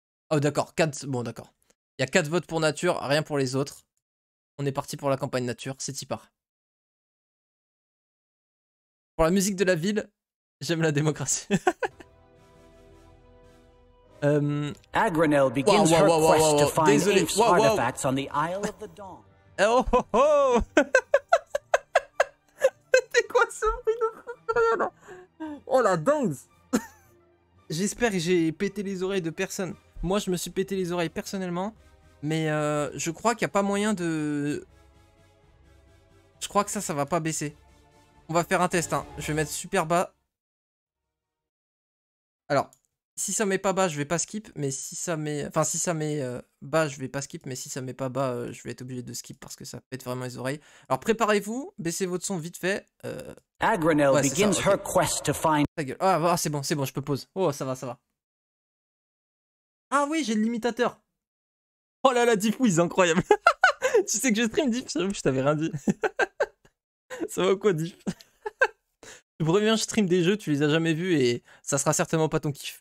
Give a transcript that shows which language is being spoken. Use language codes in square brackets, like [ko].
[fr] Oh, d'accord. 4... Bon, d'accord. Il y a 4 votes pour nature, rien pour les autres. On est parti pour la campagne nature. C'est y part. Pour la musique de la ville, j'aime la démocratie. [en] Agranel begins her quest to find Apes artifacts on the Isle of the Dawn. Oh oh oh. [fr] C'était quoi ce bruit de fou là? Oh la dingue. J'espère que j'ai pété les oreilles de personne. Moi, je me suis pété les oreilles personnellement. Mais je crois qu'il n'y a pas moyen de... Je crois que ça va pas baisser. On va faire un test, hein. Je vais mettre super bas. Alors, si ça met pas bas, je vais pas skip. Mais si ça met... Enfin, si ça met bas, je vais pas skip. Mais si ça met pas bas, je vais être obligé de skip parce que ça pète vraiment les oreilles. Alors, préparez-vous. Baissez votre son vite fait. [en] Agranel begins her quest to find... [fr] Ta gueule. Ah, c'est bon, je peux pause. Oh, ça va. Ah oui, j'ai le limitateur. Oh là là, Diffwiz, incroyable. Tu sais que je stream Diff, je t'avais rien dit. Ça va quoi, Diff? Le premier stream des jeux, tu les as jamais vus et ça sera certainement pas ton kiff.